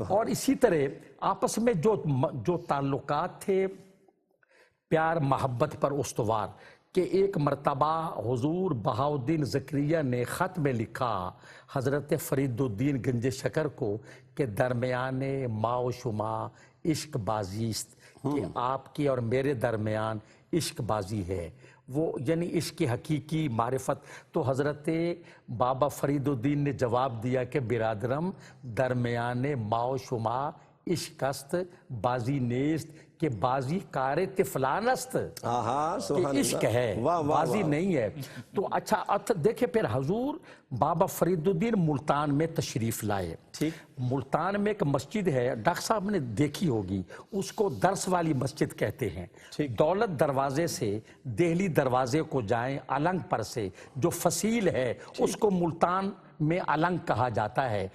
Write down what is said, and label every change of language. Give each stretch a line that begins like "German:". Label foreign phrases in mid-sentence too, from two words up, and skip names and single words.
Urdu: اور اسی طرح آپس میں جو تعلقات تھے پیار محبت پر استوار، کہ ایک مرتبہ حضور بہاء الدین زکریا نے خط میں لکھا حضرت فرید الدین گنج شکر کو کہ
Persian: درمیان ما و شما عشق بازیست،
Urdu: کہ آپ کی اور میرے درمیان عشق بازی ہے، وہ یعنی عشق کی حقیقی معرفت. تو حضرت بابا فرید الدین نے جواب دیا کہ
Persian: برادرم درمیان ما و شما عشق است بازی نیست کہ بازی کار طفلان است.
Urdu: کہ عشق ہے، بازی نہیں ہے. تو اچھا دیکھیں پھر حضور بابا فرید الدین ملتان میں تشریف لائے. ملتان میں ایک مسجد ہے، ڈاکٹر صاحب نے دیکھی ہوگی، اس کو درس والی مسجد کہتے ہیں. دولت دروازے سے دہلی دروازے کو جائیں، النگ پر سے جو فصیل ہے اس کو ملتان میں النگ کہا جاتا ہے.